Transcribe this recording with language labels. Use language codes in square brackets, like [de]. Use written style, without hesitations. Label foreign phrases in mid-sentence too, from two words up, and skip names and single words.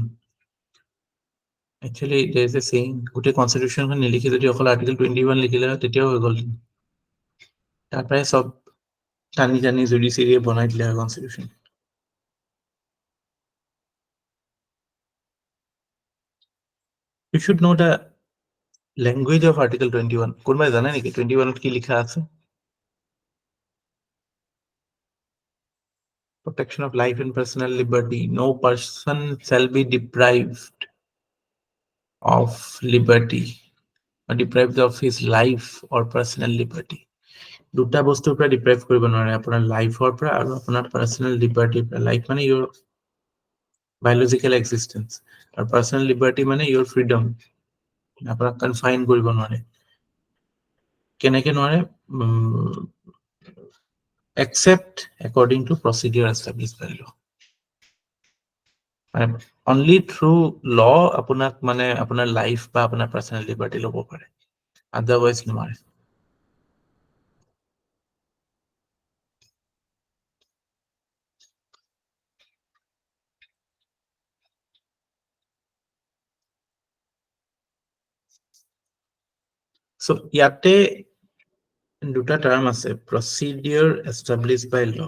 [en] Actually there is a saying, [as] গোটেই কনস্টিটিউশনখন নিলিখি যদি অকল Article 21 লিখিলে তেতিয়াও হৈ গ'ল। তাৰপৰাই সব টানি জুডিচিয়াৰিয়ে বনাই দিলে কনস্টিটিউশন। [en] You should know the language of Article 21. [as] কোনোবাই জানে নেকি 21 ত কি লিখা আছে? [en] protection of life and personal liberty. No person shall be deprived of liberty or deprived of his life or personal liberty. [as] দুটা বস্তুৰ পৰা ডিপ্ৰাইভ কৰিব নোৱাৰে, আপোনাৰ লাইফৰ পৰা আৰু আপোনাৰ [en] personal libertyৰ [as] পৰা। লাইফ মানে [en] your biological existence [as] আৰু [en] personal liberty [as] মানে [en] your freedom. [as] আপোনাক কনফাইন কৰিব নোৱাৰে। কেনেকে নোৱাৰে? [en] Except according to procedure established by law. Only through law [as] আপোনাক মানে আপোনাৰ লাইফ বা আপোনাৰ পাৰ্চনেল লিবাৰ্টি ল'ব পাৰে, আদাৰৱাইজ নোৱাৰে। So ইয়াতে দুটা টার্ম আছে, [en] procedure established by law.